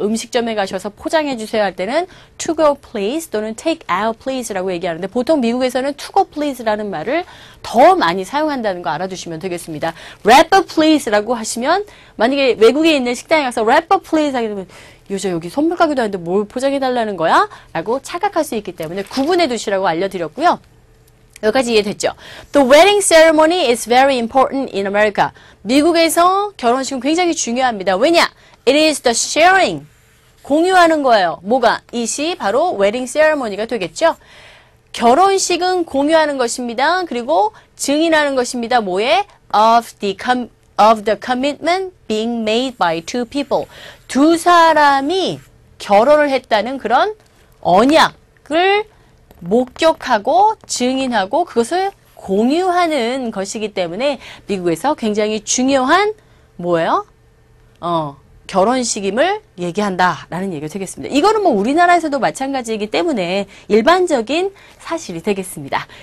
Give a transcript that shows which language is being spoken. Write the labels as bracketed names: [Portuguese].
[Korean] 음식점에 가셔서 포장해 주세요 할 때는 [English] to go please [Korean] 또는 [English] take out please [Korean] 라고 얘기하는데 보통 미국에서는 to go please라는 말을 더 많이 사용한다는 거 알아두시면 되겠습니다. [English] wrap up please [Korean] 라고 하시면 만약에 외국에 있는 식당에 가서 wrap up please 하게 되면 요새 여기 선물 가게도 하는데 뭘 포장해 달라는 거야? 라고 착각할 수 있기 때문에 구분해 두시라고 알려드렸고요. 여기까지 이해됐죠? [English] The wedding ceremony is very important in America. [Korean] 미국에서 결혼식은 굉장히 중요합니다. 왜냐? [English] It is the sharing. [Korean] 공유하는 거예요. 뭐가? 이시 바로 wedding ceremony가 되겠죠? 결혼식은 공유하는 것입니다. 그리고 증인하는 것입니다. 뭐에? [English] Of the commitment being made by two people. [Korean] 두 사람이 결혼을 했다는 그런 언약을 목격하고 증인하고 그것을 공유하는 것이기 때문에 미국에서 굉장히 중요한 뭐예요? 결혼식임을 얘기한다라는 얘기가 되겠습니다. 이거는 뭐 우리나라에서도 마찬가지이기 때문에 일반적인 사실이 되겠습니다.